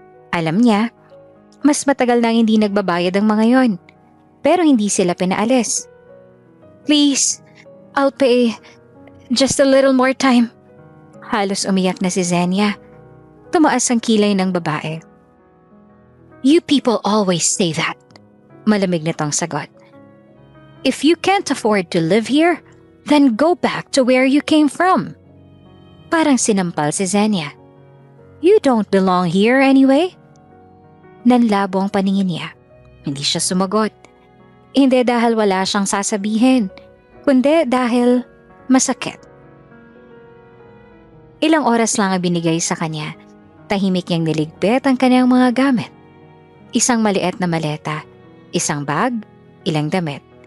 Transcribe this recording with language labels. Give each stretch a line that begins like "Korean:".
Filipino: Alam niya, mas matagal nang hindi nagbabayad ang mga yon. Pero hindi sila pinaalis.
English: "Please, I'll pay. Just a little more time."
Filipino: Halos umiyak na si Xenia. Tumaas ang kilay ng babae.
English: "You people always say that."
Filipino: Malamig nitong sagot.
English: "If you can't afford to live here, then go back to where you came from."
Filipino: Parang sinampal si Xenia.
English: "You don't belong here anyway."
Filipino: Nanlabo ang paningin niya. Hindi siya sumagot. Hindi dahil wala siyang sasabihin, kundi dahil masakit. Ilang oras lang ang binigay sa kanya. Tahimik niyang niligpit ang kanyang mga gamit. Isang maliit na maleta, isang bag, ilang damit.